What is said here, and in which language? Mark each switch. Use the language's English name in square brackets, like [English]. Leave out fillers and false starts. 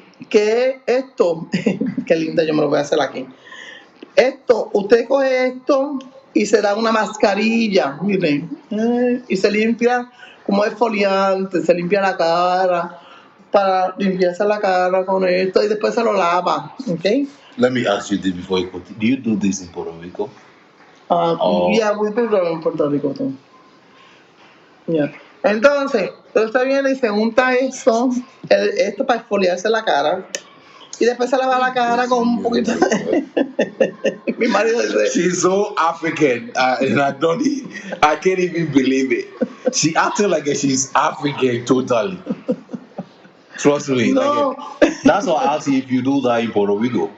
[Spanish] Qué linda, yo me lo voy a hacer aquí. Usted coge esto y se da una mascarilla, miren, y se limpia como exfoliante, se limpia la cara, para limpiarse la cara con esto y después se lo lava, ¿ok? [English] Let me ask you this before you continue. Do you do this in Puerto Rico? Yeah, we do it in Puerto Rico too. Yeah. [Spanish] Entonces, usted viene y se unta esto para exfoliarse la cara. Y después se lava la cara con un poquito de... Mi marido dice... [English] She's so African, and I can't even believe it. She acted like she's African totally. Trust me. No. That's why I asked you if you do that in Puerto Rico.